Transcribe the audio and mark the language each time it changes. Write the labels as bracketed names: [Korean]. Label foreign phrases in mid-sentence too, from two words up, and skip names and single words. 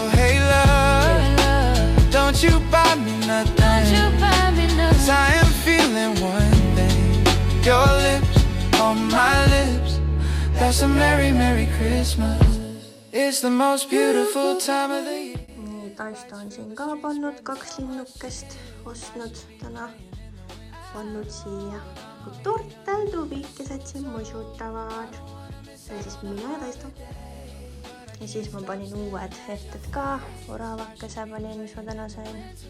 [English] Hey love, don't you buy me nothing, 'cause I am feeling one thing, your lips on my lips. That's a merry, merry Christmas. It's the most beautiful time of the year. [Estonian] Nii, Taista on siin ka pannud 2 linnukest, ostnud täna. Pannud siia. Kui tortel tubikesed siin musutavad. See on siis mina ja Taista. Ja siis ma panin uued ehted ka. Oravakese panin, mis ma täna sain.